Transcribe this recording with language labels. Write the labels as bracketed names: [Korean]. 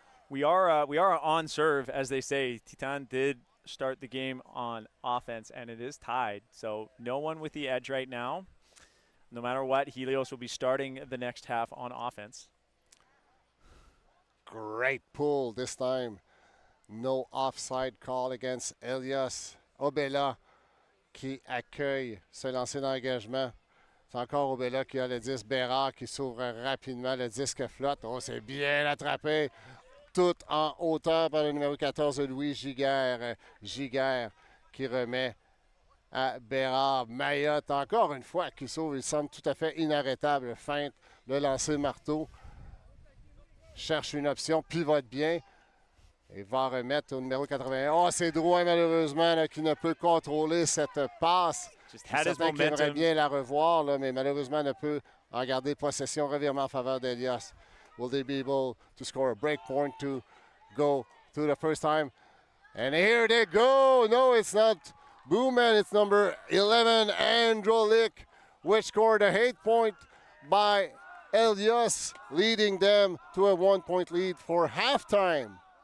[English] We are on serve, as they say. Titane did start the game on offense, and it is tied. So no one with the edge right now. No matter what, Helios will be starting the next half on offense. Great pull this time. No offside call against Helios. [French] Obela qui accueille ce lancer d'engagement. C'est encore Obela qui a le disque. Bérard qui s'ouvre rapidement. Le disque flotte. Oh, c'est bien attrapé. Tout en hauteur par le numéro 14, Louis Giguère. Giguère qui remet à Bérard. Mayotte, encore une fois, qui s'ouvre. Il semble tout à fait inarrêtable. Feinte, le lancer marteau. Cherche une option, pivote bien. Et va remettre au numéro 81. Oh, c'est Drouin, malheureusement, là, qui ne peut contrôler cette passe. Certains qui aimerait bien la revoir, là, mais malheureusement ne peut en garder possession. Revirement en faveur d'Helios. [English] Will they be able to score a break point to go through the first time? And here they go. No, it's not Bowman. It's number 11, Androlik, which scored a 8-point by Helios, leading them to a 1-point lead for halftime.